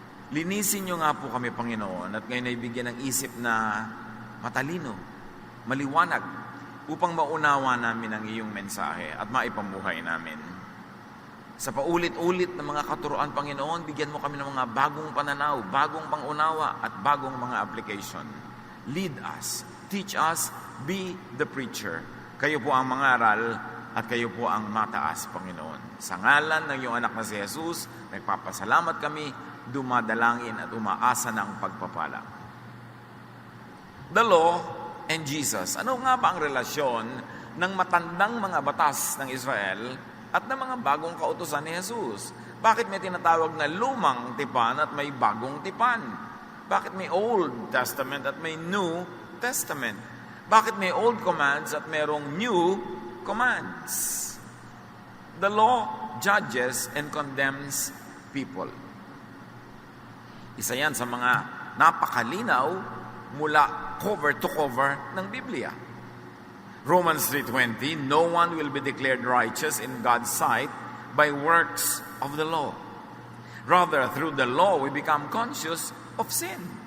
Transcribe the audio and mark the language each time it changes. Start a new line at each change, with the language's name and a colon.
Filipino: Linisin niyo nga po kami, Panginoon, at ngayon ay bigyan ng isip na matalino, maliwanag, upang maunawa namin ang iyong mensahe at maipamuhay namin. Sa paulit-ulit na mga katuruan, Panginoon, bigyan mo kami ng mga bagong pananaw, bagong pangunawa, at bagong mga application.
English: Lead us, teach us, be the preacher.
Filipino: Kayo po ang mangaral at kayo po ang mataas, Panginoon. Sa ngalan ng iyong anak na si Jesus, nagpapasalamat kami, dumadalangin at umaasa ng pagpapala.
English: The law and Jesus.
Filipino: Ano nga ba ang relasyon ng matandang mga batas ng Israel at ng mga bagong kautusan ni Jesus? Bakit may tinatawag na lumang tipan at may bagong tipan? Bakit may Old Testament at may New Testament? Bakit may
English: old commands
Filipino: at merong
English: new commands? The law judges and condemns people.
Filipino: Isa yan sa mga napakalinaw mula
English: cover to cover
Filipino: ng Biblia.
English: Romans 3:20, no one will be declared righteous in God's sight by works of the law. Rather, through the law, we become conscious of sin.